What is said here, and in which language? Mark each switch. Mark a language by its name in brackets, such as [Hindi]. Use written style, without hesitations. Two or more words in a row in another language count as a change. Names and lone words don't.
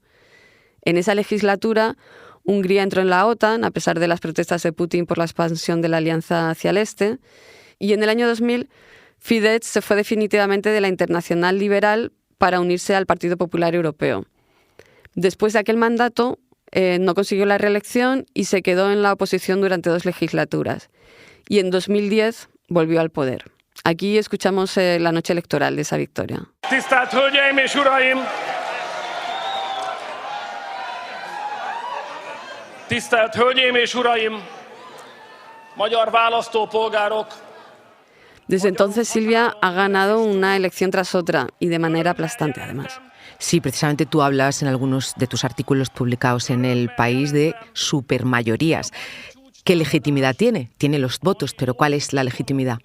[Spanish] En esa legislatura, Hungría entró en la OTAN, a pesar de las protestas de Putin por la expansión de la alianza hacia el este, y en el año 2000, Fidesz se fue definitivamente de la Internacional Liberal para unirse al Partido Popular Europeo. Después de aquel mandato, no consiguió la reelección y se quedó en la oposición durante 2 legislaturas. Y en 2010 volvió al poder. Aquí escuchamos la noche electoral de esa victoria. [Hungarian] Tisztelt Hölgyeim és Uraim! Tisztelt Hölgyeim és Uraim! Magyar választópolgárok! [Spanish] Desde entonces Silvia ha ganado una elección tras otra y de manera aplastante además. Sí, precisamente tú hablas en algunos de tus artículos publicados en El País de supermayorías. ¿Qué legitimidad tiene? Tiene los votos, pero ¿cuál es la legitimidad?